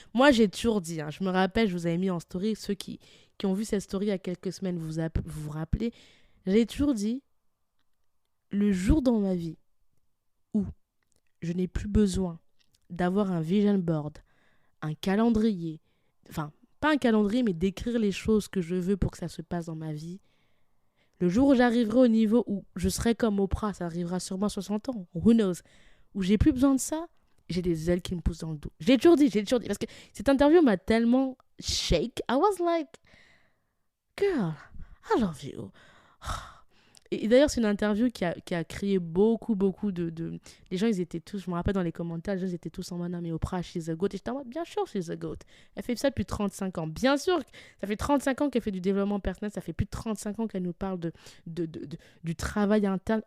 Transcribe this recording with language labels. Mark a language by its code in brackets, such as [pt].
[fr] Moi, j'ai toujours dit, hein, je me rappelle, je vous avais mis en story, ceux qui ont vu cette story il y a quelques semaines, vous rappelez, j'ai toujours dit, le jour dans ma vie où je n'ai plus besoin d'avoir un vision board, un calendrier, enfin, pas un calendrier, mais d'écrire les choses que je veux pour que ça se passe dans ma vie, le jour où j'arriverai au niveau où je serai comme Oprah, ça arrivera sûrement à 60 ans, [en] who knows, [fr] où j'ai plus besoin de ça, j'ai des ailes qui me poussent dans le dos. J'ai toujours dit, parce que cette interview m'a tellement shake. [en] I was like, girl, I love you. [fr] Et d'ailleurs, c'est une interview qui a créé beaucoup de... Les gens, ils étaient tous, je me rappelle dans les commentaires, les gens, ils étaient tous en mode, non, mais Oprah, [en] she's a goat. [fr] Et j'étais en mode, bien sûr, [en] she's a goat. [fr] Elle fait ça depuis 35 ans. Bien sûr, ça fait 35 ans qu'elle fait du développement personnel. Ça fait plus de 35 ans qu'elle nous parle du travail interne.